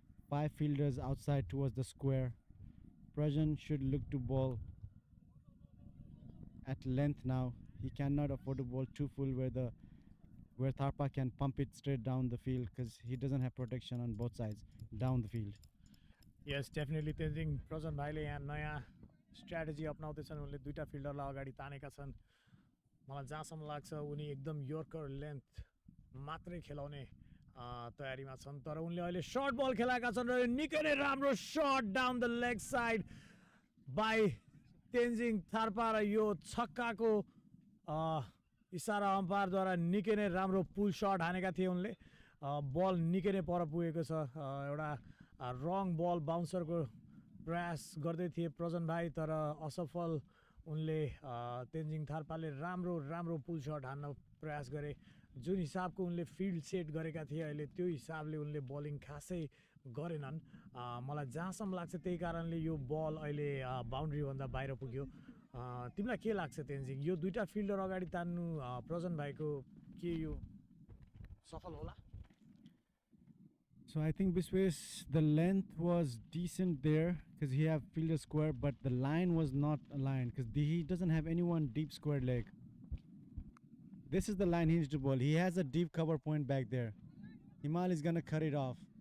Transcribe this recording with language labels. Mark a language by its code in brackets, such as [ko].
[en] 5 fielders outside towards the square. Prajan should look to bowl at length now. He cannot afford to bowl too full where Tharpa can pump it straight down the field because he doesn't have protection on both sides down the field. Yes, definitely [ne] Tenzing प्रजन भाइले यहाँ नयाँ strategy अपनाउँदैछन् उनले 2टा फिल्डरलाई अगाडि तानेका छन् मलाई जहाँसम्म लाग्छ उनी एकदम यर्कर लेन्थ मात्रै खेलाउने तयारीमा छन् तर उनले अहिले सर्ट बल खेलाएका छन् र निकै नै राम्रो short down the leg side by Tenzing थार्पा र यो छक्काको इसारा अम्पायरद्वारा निकै नै राम्रो पुल सर्ट हानेका थिए उनले बल निकै नै पर पुगेको छ एउटा रङ बल बाउन्सरको प्रयास गर्दै थिए प्रजन भाइ तर असफल उनले तेन्जिङ थार्पाले राम्रो पुल सर्ट हान्न प्रयास गरे जुन हिसाबको उनले फिल्ड सेट गरेका थिए अहिले त्यो हिसाबले उनले बलिङ खासै गरेनन् मलाई जहाँसम्म लाग्छ त्यही कारणले यो बल अहिले बाउन्ड्रीभन्दा बाहिर पुग्यो तिमीलाई के लाग्छ तेन्जिङ यो 2टा फिल्डर अगाडि तान्नु प्रजन भाइको के यो सफल होला [en] So I think Bisways the length was decent there because he had fielder square, but the line was not aligned because he doesn't have anyone deep square leg. This is the line he needs to bowl. He has a deep cover point back there. Himal is gonna cut it off.